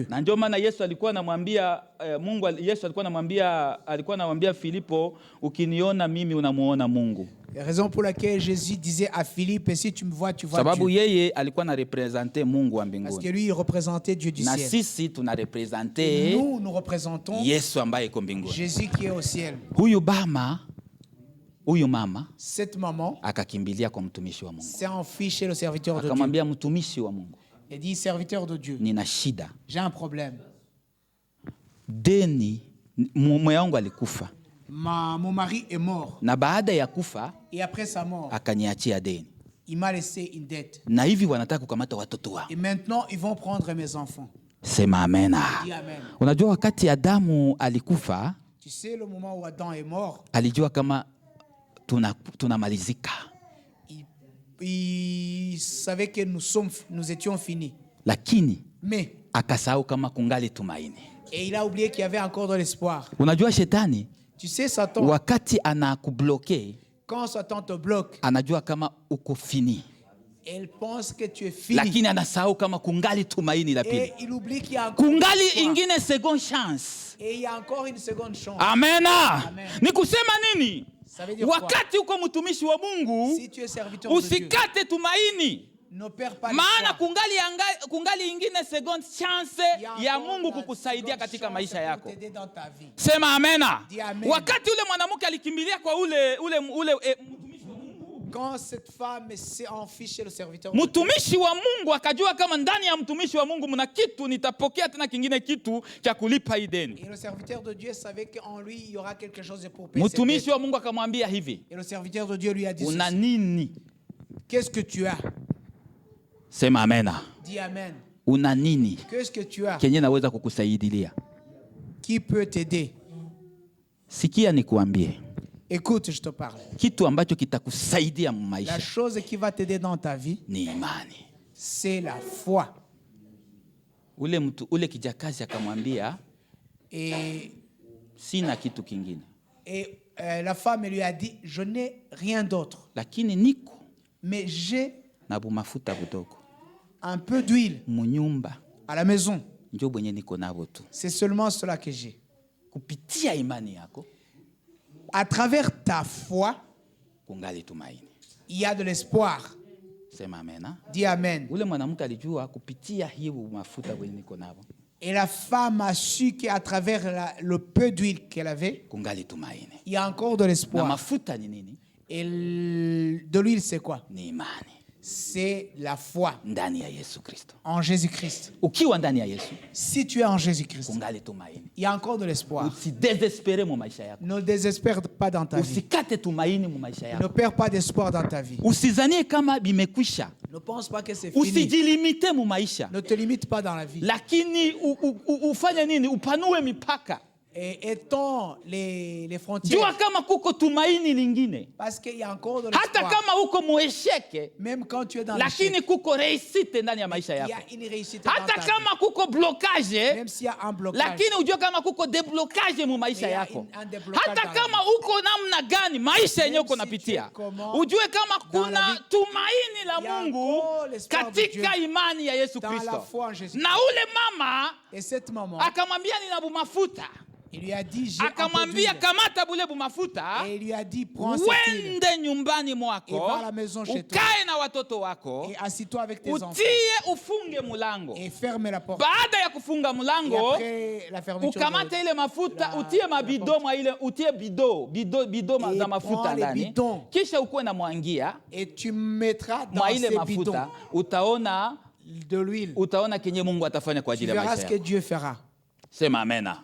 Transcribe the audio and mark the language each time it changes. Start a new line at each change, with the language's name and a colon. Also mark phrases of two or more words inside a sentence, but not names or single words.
Swahili: Na ndio maana Yesu alikuwa anamwambia Yesu alikuwa anamwambia Filipo, ukiniona mimi unamuona Mungu.
French: La raison pour laquelle Jésus disait à Philippe, si tu me vois, tu vois
Swahili: Sababu
French: Dieu.
Swahili: yeye alikuwa na representer Mungu wa
French: Parce que
Swahili: mbinguni.
French: lui, il représentait Dieu du
Swahili: Na
French: ciel.
Swahili: sisi tuna representer
French: Nous représentons
Swahili: Yesu ambaye iko mbinguni.
French: Jésus qui est au ciel.
Swahili: Huyu mama
French: Cette maman
Swahili: akakimbilia kwa mtumishi wa Mungu.
French: s'est enfuie chez le serviteur de Dieu.
Swahili: Akamwambia mtumishi wa Mungu,
French: Elle dit, serviteur de Dieu,
Swahili: nina shida.
French: j'ai un problème.
Swahili: Deni mume wangu alikufa.
French: Mon mari est mort.
Swahili: Na baada ya kufa
French: Et après sa mort,
Swahili: akaniachia deni.
French: il m'a laissé une dette.
Swahili: Na hivi wanataka kukamata watoto wao.
French: Et maintenant, ils vont prendre mes enfants.
Swahili: Sema amena.
French: Dis amen.
Swahili: Unajua wakati Adamu alikufa,
French: Tu sais, le moment où Adam est mort,
Swahili: alijua kama tunamalizika.
French: il savait que nous étions finis.
Swahili: Lakini
French: Mais,
Swahili: akasahau kama kungali tumaini.
French: et il a oublié qu'il y avait encore de l'espoir.
Swahili: Unajua shetani
French: Tu sais, Satan,
Swahili: wakati anakubloke,
French: quand Satan te bloque,
Swahili: anajua kama uko fini.
French: elle pense que tu es fini.
Swahili: Lakini anasahau kama kungali tumaini la
French: Et
Swahili: pili.
French: il oublie qu'il y a encore
Swahili: Kungali
French: une histoire.
Swahili: ingine
English: second chance.
French: Et il y a encore une seconde chance.
Swahili: Amena.
French: Amen.
Swahili: Ni kusema nini?
French: Ça veut dire quoi?
Swahili: Wakati uko mtumishi wa Mungu,
French: Si tu es serviteur de Dieu,
Swahili: usikate tumaini.
French: ne perds pas
Swahili: Maana
French: l'espoir.
Swahili: kungali ingine
English: second chance
French: Il y a
Swahili: ya
French: encore
Swahili: Mungu
French: la
Swahili: kukusaidia
French: seconde
Swahili: katika
French: chance
Swahili: maisha
French: pour
Swahili: yako.
French: t'aider dans ta vie.
Swahili: Sema amena.
French: Dis amen.
Swahili: Wakati ule mwanamke alikimbilia kwa ule
French: Quand cette femme s'est enfuie chez le serviteur de Dieu,
Swahili: mtumishi wa Mungu akajua kama ndani ya mtumishi wa Mungu mna kitu, nitapokea tena kingine kitu cha kulipa hii deni.
French: et le serviteur de Dieu savait qu'en lui, il y aura quelque chose pour payer cette
Swahili: Mtumishi
French: dette.
Swahili: wa Mungu akamwambia hivi,
French: Et le serviteur de Dieu lui a dit
Swahili: una
French: ceci.
Swahili: nini?
French: Qu'est-ce que tu as?
Swahili: Sema amena.
French: Dis amen.
Swahili: Una nini
French: Qu'est-ce que tu as
Swahili: kenye naweza kukusaidia?
French: qui peut t'aider?
Swahili: Sikia nikuambie,
French: Écoute, je te parle.
Swahili: kitu ambacho kitakusaidia
French: La
Swahili: maisha
French: chose qui va t'aider dans ta vie,
Swahili: ni imani.
French: c'est la foi.
Swahili: Ule kijakazi akamwambia
French: Et,
Swahili: sina kitu kingine,
French: la femme lui a dit, je n'ai rien d'autre,
Swahili: lakini niko
French: mais j'ai
Swahili: na bumafuta budogo
French: un peu d'huile
Swahili: munyumba,
French: à la maison.
Swahili: njo bwenye niko nabo tu.
French: C'est seulement cela que j'ai.
Swahili: Kupitia imani yako
French: À travers ta foi,
Swahili: kungali tumaini.
French: il y a de l'espoir.
Swahili: Sema amena.
French: Dis amen.
Swahili: Ule mwanamke alijua kupitia hiyo mafuta bwenye niko nabo
French: Et la femme a su qu'à travers le peu d'huile qu'elle avait,
Swahili: kungali tumaini.
French: il y a encore de
Swahili: Na
French: l'espoir.
Swahili: mafuta ni nini?
French: Et de l'huile, c'est quoi?
Swahili: Ni imani
French: C'est la foi
Swahili: ndani ya Yesu Kristo.
French: en Jésus-Christ.
Swahili: Ukiwa ndani ya Yesu
French: Si tu es en Jésus-Christ,
Swahili: kungali tumaini.
French: il y a encore de l'espoir.
Swahili: Usidesespere mu maisha yako.
French: Ne désespère pas dans ta vie.
Swahili: Usikate tumaini mu maisha
French: Ne
Swahili: yako.
French: perds pas d'espoir dans ta vie.
Swahili: Usizanie kama bimekwisha.
French: Ne pense pas que c'est fini.
Swahili: Usijilimite mu maisha.
French: Ne te limite pas dans la vie.
Swahili: Lakini ufanye nini? Upanue mipaka.
French: Et étend les frontières.
Swahili: Jua kama kuko tumaini lingine.
French: Parce qu'il y a encore de
Swahili: Hata
French: l'espoir.
Swahili: kama uko muesheke,
French: Même quand tu es dans
Swahili: lakini
French: l'échec,
Swahili: kuko réussite ndani ya maisha
French: il y
Swahili: yako.
French: a une réussite dans
Swahili: Hata
French: ta vie.
Swahili: kama kuko blocage,
French: Même s'il y a un blocage.
Swahili: lakini ujue kama kuko deblocage mu maisha
French: Il y a
Swahili: yako.
French: un déblocage
Swahili: Hata
French: dans la
Swahili: kama uko namna gani maisha yenyewe uko
French: si tu
Swahili: napitia,
French: es comment
Swahili: ujue kama
French: dans la
Swahili: kuna
French: vie,
Swahili: tumaini la
French: il y a
Swahili: Mungu
French: encore l'espoir de
Swahili: katika
French: Dieu
Swahili: imani ya Yesu
French: dans la
Swahili: Kristo.
French: foi en Jésus.
Swahili: Na ule mama
French: Et cette maman,
Swahili: akamwambia nina bumafuta,
French: il lui a dit, j'ai un peu
Swahili: akamwambia
French: d'huile.
Swahili: kamata bule bumafuta,
French: Et il lui a dit, prends cette huile
Swahili: wende nyumbani
French: et
Swahili: mwako,
French: va à la maison chez toi
Swahili: ukae na watoto wako,
French: et assis-toi avec tes enfants
Swahili: utie ufunge mulango.
French: et ferme la porte.
Swahili: Baada ya kufunga
French: Et
Swahili: mulango,
French: après la fermeture,
Swahili: ukamate ile mafuta,
French: la-
Swahili: utie
French: la
Swahili: mabido mwa ile, utie bido
French: Et
Swahili: za mafuta
French: prends les
Swahili: ndani,
French: bidons.
Swahili: kisha ukuwe na mwangia
French: et tu mettras dans
Swahili: mwa ile
French: ces
Swahili: mafuta,
French: bidons de l'huile.
Swahili: utaona kenye Mungu atafanya kwa
French: Tu
Swahili: ajili ya
French: verras
Swahili: maisha
French: ce que
Swahili: yako.
French: Dieu fera.
Swahili: Sema amena.